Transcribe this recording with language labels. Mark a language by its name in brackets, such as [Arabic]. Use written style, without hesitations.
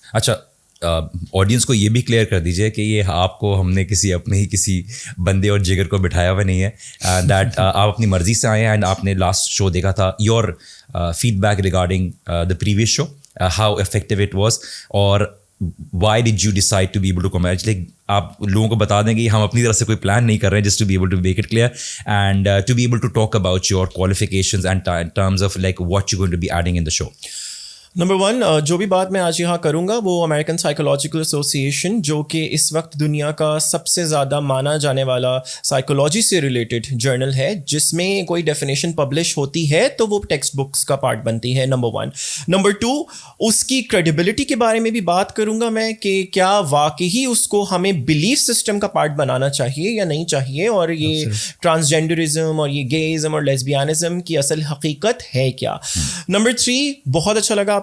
[Hindi] अच्छा, ऑडियंस को ये भी क्लियर कर दीजिए कि ये आपको हमने अपने ही किसी बंदे और जिगर को बिठाया हुआ नहीं है. [English] that [Hindi] आप अपनी मर्जी से आए हैं. [English] and [Hindi] आपने लास्ट शो देखा था, [English] Your feedback regarding the previous show, how effective it was, और why did you decide to be able to come? Like, [Hindi] आप लोगों को बता देंगे हम अपनी तरफ से कोई प्लान नहीं कर रहे हैं, [English] just to be able to make it clear and to be able to talk about your qualifications and in terms of like what you're going to be adding in the show. [Hindi] Number 1, जो भी बात मैं आज यहाँ करूँगा वो American psychological association, जो कि इस वक्त दुनिया का सबसे ज़्यादा माना जाने वाला साइकोलॉजी से रिलेटेड जर्नल है, जिसमें कोई डेफिनेशन पब्लिश होती है तो वो टेक्स्ट बुक्स का पार्ट बनती है. नंबर 1. नंबर 2, उसकी क्रेडिबिलिटी के बारे में भी बात करूँगा मैं कि क्या वाकई उसको हमें बिलीफ सिस्टम का पार्ट बनाना चाहिए या नहीं चाहिए, और ये ट्रांसजेंडरिज्म और ये गेइज्म और लेस्बियानिज्म की असल हकीकत है क्या. नंबर 3, बहुत अच्छा लगा